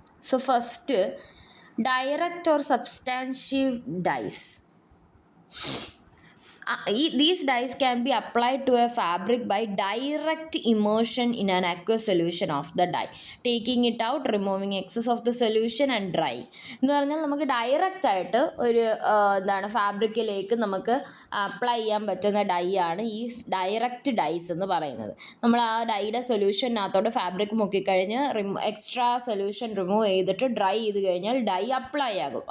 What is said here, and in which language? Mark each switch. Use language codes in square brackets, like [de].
[en] So first, direct or substantial dyes. These dyes can be applied to a fabric by direct immersion in an aqueous solution of the dye, taking it out, removing excess of the solution and drying. [ml] എന്ന് പറഞ്ഞാൽ നമുക്ക് direct ആയിട്ട് ഒരു ഫാബ്രിക്കിലേക്ക് നമുക്ക് apply ചെയ്യാൻ പറ്റുന്ന dye ആണ് ഈ ഡയറക്റ്റ് ഡൈസ് എന്ന് പറയുന്നത്. നമ്മൾ ആ ഡൈയുടെ സൊല്യൂഷനകത്തോട്ട് ഫാബ്രിക് മുക്കിക്കഴിഞ്ഞ് എക്സ്ട്രാ സൊല്യൂഷൻ റിമൂവ് ചെയ്തിട്ട് ഡ്രൈ ചെയ്ത് കഴിഞ്ഞാൽ ഡൈ അപ്ലൈ ആകും.